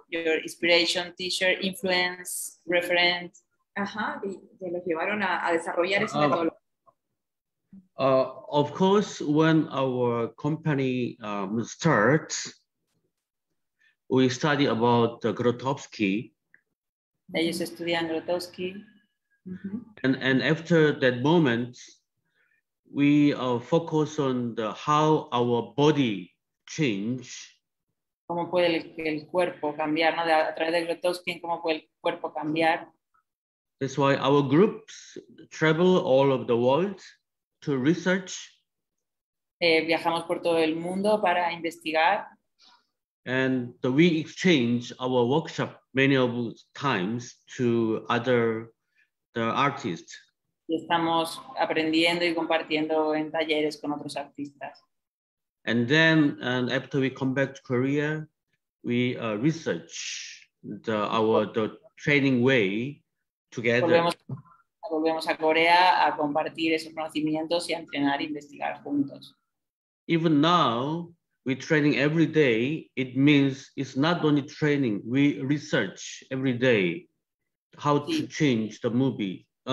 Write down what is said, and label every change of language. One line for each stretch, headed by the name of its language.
English: Your inspiration, teacher, influence, reference.
Spanish: Ajá, que los llevaron a desarrollar esa metodología.
English: Of course, when our company starts, we study about Grotowski.
Spanish: Ellos estudian Grotowski.
English: And after that moment, we focus on how our body change.
Spanish: Cómo puede el cuerpo cambiar, ¿no? A través de Grotowski, cómo puede el cuerpo cambiar.
English: That's why our groups travel all over the world to research.
Spanish: Viajamos por todo el mundo para investigar.
English: And we exchange our workshop many of times to the artists.
Spanish: Y estamos aprendiendo y compartiendo en talleres con otros artistas.
English: And then, after we come back to Korea, we research the training way together.
Spanish: Volvemos a Corea a compartir esos conocimientos y a entrenar e investigar juntos.
English: Even now, we're training every day. It means it's not only training, we research every day how to change the body.